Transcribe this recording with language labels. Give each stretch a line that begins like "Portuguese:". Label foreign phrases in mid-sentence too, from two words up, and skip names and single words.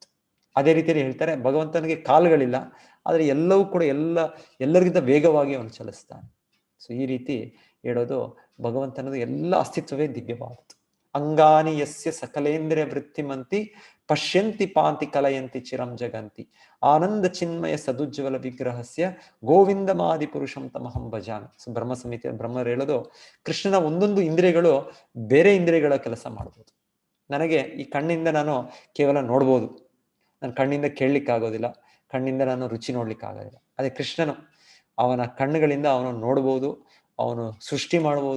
Kannada: ಅದೇ ರೀತಿಯಲ್ಲಿ ಹೇಳ್ತಾರೆ, ಭಗವಂತನಿಗೆ ಕಾಲುಗಳಿಲ್ಲ, ಆದ್ರೆ ಎಲ್ಲವೂ ಕೂಡ ಎಲ್ಲರಿಗಿಂತ ವೇಗವಾಗಿ ಅವನು ಚಲಿಸ್ತಾನೆ. ಸೊ ಈ ರೀತಿ ಹೇಳೋದು, ಭಗವಂತನದು ಎಲ್ಲ ಅಸ್ತಿತ್ವವೇ ದಿವ್ಯವಾದದ್ದು.
Sanskrit: ಅಂಗಾನಿ ಯಸ್ಯ ಸಕಲೇಂದ್ರಿಯ ವೃತ್ತಿಮಂತಿ ಪಶ್ಯಂತಿ ಪಾಂತಿ ಕಲಯಂತಿ ಚಿರಂ ಜಗಂತಿ ಆನಂದ ಚಿನ್ಮಯ ಸದುಜ್ವಲ ವಿಗ್ರಹಸ್ಯ ಗೋವಿಂದಮಾದಿ ಪುರುಷಂ ತಮಹಂ ಭಜಾಮಿ.
Kannada: ಸೊ ಬ್ರಹ್ಮ ಸಮಿತಿ ಬ್ರಹ್ಮರು ಹೇಳೋದು, ಕೃಷ್ಣನ ಒಂದೊಂದು ಇಂದ್ರಿಯಗಳು ಬೇರೆ ಇಂದ್ರಿಯಗಳ ಕೆಲಸ ಮಾಡ್ಬೋದು. ನನಗೆ ಈ ಕಣ್ಣಿಂದ ನಾನು ಕೇವಲ ನೋಡ್ಬೋದು, ನನ್ನ ಕಣ್ಣಿಂದ ಕೇಳಲಿಕ್ಕಾಗೋದಿಲ್ಲ, ಕಣ್ಣಿಂದ ನಾನು ರುಚಿ ನೋಡ್ಲಿಕ್ಕಾಗೋದಿಲ್ಲ. ಅದೇ ಕೃಷ್ಣನು ಅವನ ಕಣ್ಣುಗಳಿಂದ ಅವನು ನೋಡ್ಬೋದು, ಅವನು ಸೃಷ್ಟಿ ಮಾಡ್ಬೋದು.